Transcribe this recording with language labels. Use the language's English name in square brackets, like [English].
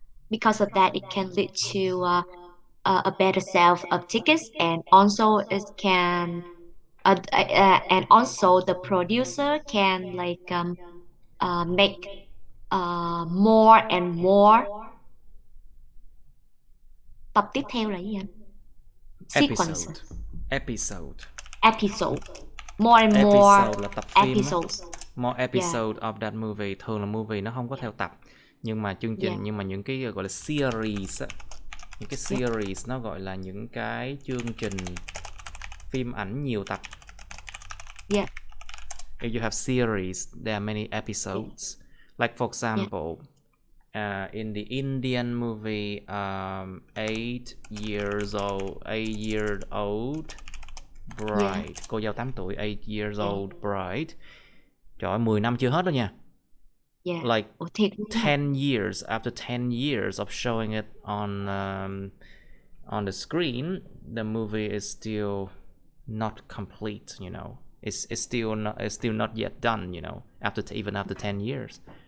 [English] Because of that it can lead to a better sales of tickets, and also it can and also the producer can like make more and more. [Vietnamese] Tập tiếp theo là gì anh? [English] Episode. More and more [Vietnamese] episode là tập phim [English] episodes. More episode of that movie. [Vietnamese] Thường là movie nó không có theo tập, nhưng mà chương trình nhưng mà những cái gọi là series á, những cái series nó gọi là những cái chương trình phim ảnh nhiều tập. [English] If you have series, there are many episodes. Like for example, in the Indian movie 8-year-old bride, [Vietnamese] cô dâu 8 tuổi, [English] 8 years old bride. [Vietnamese] Trời ơi, 10 năm chưa hết đó nha. [English] Yeah. Like [Vietnamese] Ủa thiệt luôn hả? [English] 10 years, after 10 years of showing it on the screen, the movie is still not complete, you know. It's still not yet done, you know, even after 10 years.